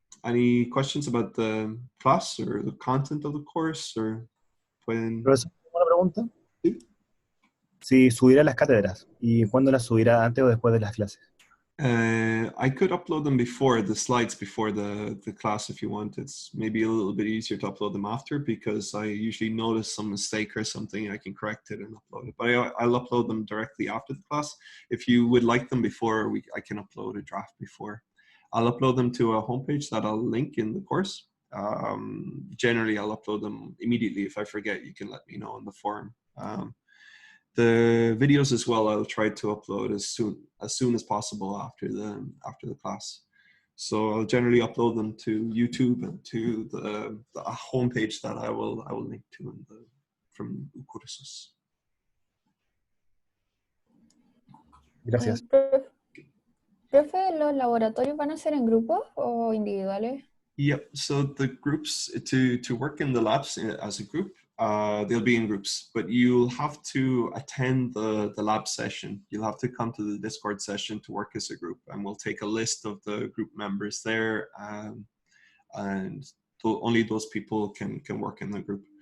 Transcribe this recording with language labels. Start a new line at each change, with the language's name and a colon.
English: Any questions about the class or the content of the course?
Spanish: Or pueden... ¿Una pregunta? ¿Sí? Si subirá las cátedras, ¿y cuándo las subirá, antes o después de las clases?
English: I could upload them before the slides, before the class if you want. It's maybe a little bit easier to upload them after because I usually notice some mistake or something, I can correct it and upload it. But I'll upload them directly after the class. If you would like them before, I can upload a draft before. I'll upload them to a homepage that I'll link in the course. Generally, I'll upload them immediately. If I forget, you can let me know in the forum. The videos as well, I'll try to upload as soon as possible after the class. So I'll generally upload them to YouTube and to the homepage that I will link to from Ucursus.
Spanish: Gracias. Profe, ¿los laboratorios van a ser en grupos o individuales?
English: Yep. So the groups to work in the labs as a group, they'll be in groups, but you'll have to attend the lab session. You'll have to come to the Discord session to work as a group, and we'll take a list of the group members there, and only those people can work in the group.